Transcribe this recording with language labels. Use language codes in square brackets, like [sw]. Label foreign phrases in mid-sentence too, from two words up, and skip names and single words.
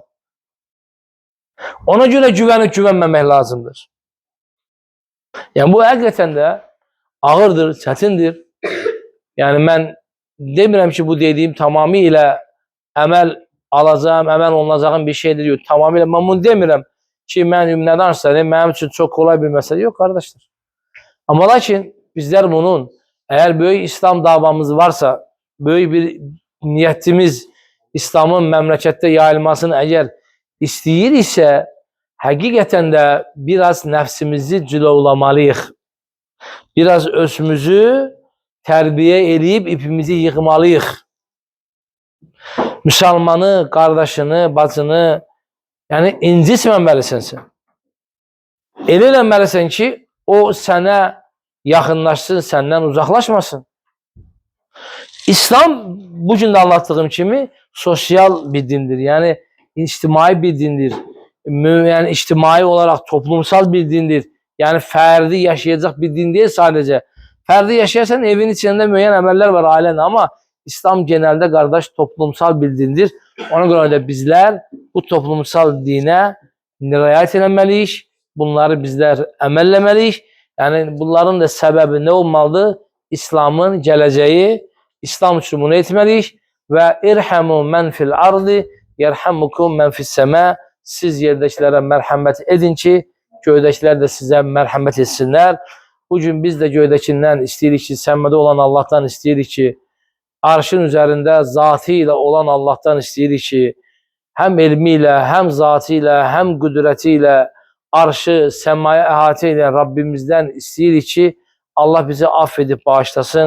[tr] Ona göre güvenip güvenmemek lazımdır. Yani bu hakikaten de ağırdır, çətindir. Yani ben demirəm ki, bu dediğim tamamıyla əməl alacağım, əməl olunacağım bir şeydir. Yok, tamamıyla ben bunu demirəm ki, [az] mən nə danışsam, [tr] benim için çok kolay bir mesele yok kardeşler. Ama lakin bizler bunun, eğer böyük İslam davamız varsa, böyük bir niyetimiz İslam'ın memlekette yayılmasını eğer istəyir ise, hakikaten de biraz nefsimizi cilovlamalıyıq. Biraz özümüzü terbiye edip ipimizi yıkmalıyıq. Müslümanı, kardeşini, bacını yani [az] incitməməlisən sən. Elə eləməlisən ki, o sənə yaxınlaşsın, səndən uzaklaşmasın. [tr] İslam bugün de anlattığım kimi sosyal bir dindir. Yani içtimai bir dindir. Yani içtimai olarak toplumsal bir dindir. Yani ferdi yaşayacak bir din değil sadece. Ferdi yaşayarsan evin içinde [az] müəyyən əməllər var ailəndə, [tr] ama İslam genelde kardeş toplumsal bir dindir. Ona göre de bizler bu toplumsal dine riayət etməliyik. Bunları bizler əməlləməliyik. Yani bunların da sebebi ne olmalıdır? İslam'ın geleceği, İslam üçün bunu etməliyik. [ar] وارحموا من في الأرض يرحمكم من في السماء. [tr] Siz yerdəkilere merhamet edin ki, göydəkiler de size merhamet etsinler. [az] Bugün biz de göydəkindən istəyirik ki, səmədə olan Allah'tan istəyirik ki, arşın üzerinde zatıyla olan Allah'tan istəyirik ki, [tr] hem ilmiyle, hem zatıyla, hem kudretiyle [az] arşı, semaya əhatə ilə Rabbimizden istəyirik ki, Allah bizi affedip bağışlasın.